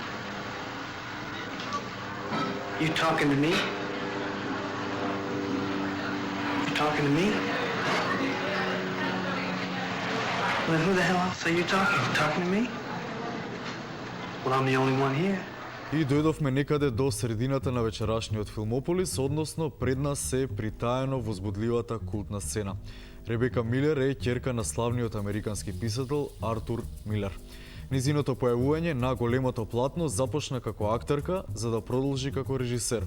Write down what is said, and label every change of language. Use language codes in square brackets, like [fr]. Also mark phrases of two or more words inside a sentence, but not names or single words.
[en] You talking to me? You talking to me? Well, who the hell else are you talking? You talking to me? Well, I'm the only one here. [mk] И дојдовме некаде до средината на вечерашниот Филмополис, односно пред нас се притаено возбудливата култна сцена. Ребека Милер е ќерка на славниот американски писател Артур Милер. Низиното појавување на големото платно започна како актерка, за да продолжи како режисер.